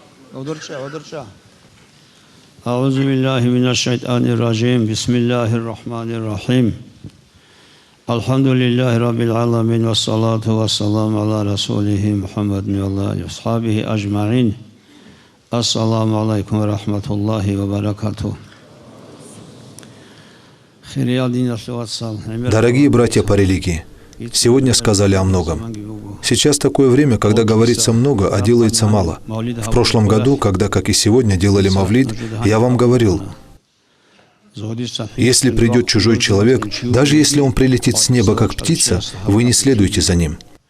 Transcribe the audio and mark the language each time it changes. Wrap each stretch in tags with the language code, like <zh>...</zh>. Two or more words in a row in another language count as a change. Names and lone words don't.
<ar>أعوذ بالله من الشيطان الرجيم. بسم الله الرحمن الرحيم. الحمد لله رب العالمين. والصلاة والسلام على رسوله محمد وعليه أصحابه أجمعين. السلام عليكم ورحمة الله وبركاته.</ar> <ru>Дорогие братья по религии, сегодня сказали о многом. Сейчас такое время, когда говорится много, а делается мало. В прошлом году, когда, как и сегодня, делали мавлид, я вам говорил, если придет чужой человек, даже если он прилетит с неба как птица, вы не следуйте за ним.</ru>